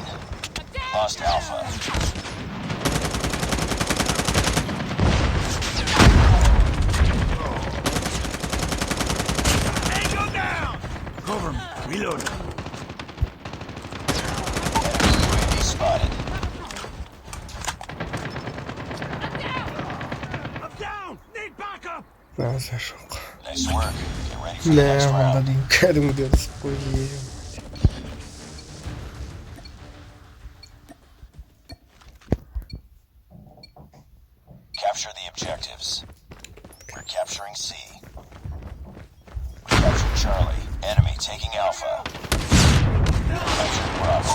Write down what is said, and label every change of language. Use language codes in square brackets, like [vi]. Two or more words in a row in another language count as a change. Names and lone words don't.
[en] Lost Alpha. Tango down! Cover me. Reload. Enemy UAV spotted. I'm down! Need backup! [kk] Базар жоқ. [en] Nice work. Get ready for the next round. [kk] Кәдімгідей ұрысып қойды. [en] Capture the objectives. We're capturing C. Captured Charlie. Enemy taking Alpha. Captured Bravo.